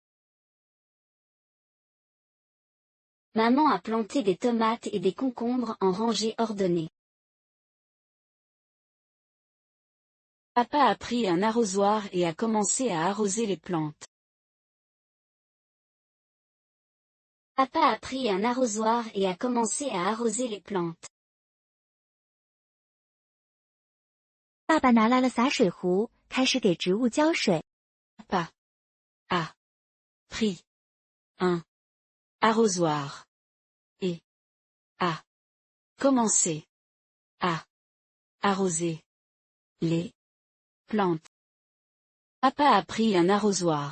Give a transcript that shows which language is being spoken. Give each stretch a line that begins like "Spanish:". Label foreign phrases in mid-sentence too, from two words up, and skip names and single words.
French: Maman a planté des tomates et des concombres en rangées ordonnées. Papa a pris un arrosoir et a commencé à arroser les plantes. Papa a pris un arrosoir et a commencé à arroser les plantes.
Chinese: 爸爸拿来了洒水壶，开始给植物浇水。
French: Papa a pris un arrosoir et a commencé à arroser les plantes. Papa a pris un arrosoir.